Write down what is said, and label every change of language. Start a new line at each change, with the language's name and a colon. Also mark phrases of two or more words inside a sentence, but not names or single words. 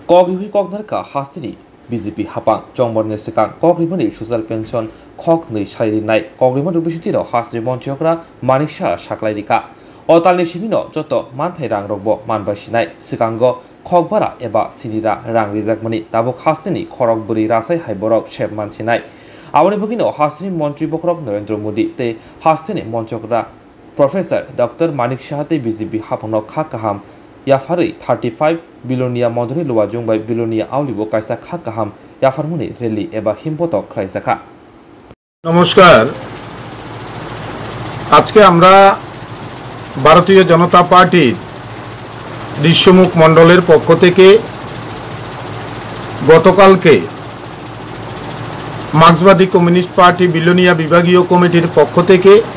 Kok Borok: Kogrihui Kognarka Hastini BJP Hapang Jongborne Sekan Kogrimani
English: Social Pension
Kok Borok: Kok Nei Shairi Nai Kogriman Rubishitiro Hastri Montiokra Manisha Shaklairika Otalni Shimino Joto Mantai Rang Rogbo Manbasinai Sekango Kogbara Eba Sinira Rang Rizakmani Tabok Hastini Korok Buri Rasai Haiborok Shep Mansinai Awani Bugino Hastini Montri Bokrok Narendra Modi Te Hastini Montiokra Professor Dr. Manik Shahate BJP Hapano Khakaham Yafari 35 Bilonia Modri Luajung by Bilonia Aulibo Kaisa Khakaham Yafarmuni Reli Eba Himpoto Kraisaka
Bangla: নমস্কার আজকে আমরা ভারতীয় জনতা পার্টির দৃশ্যমুখ মণ্ডলের পক্ষ থেকে গতকালকে মার্ক্সবাদী কমিউনিস্ট পার্টি বিলোনিয়া বিভাগীয় কমিটির পক্ষ থেকে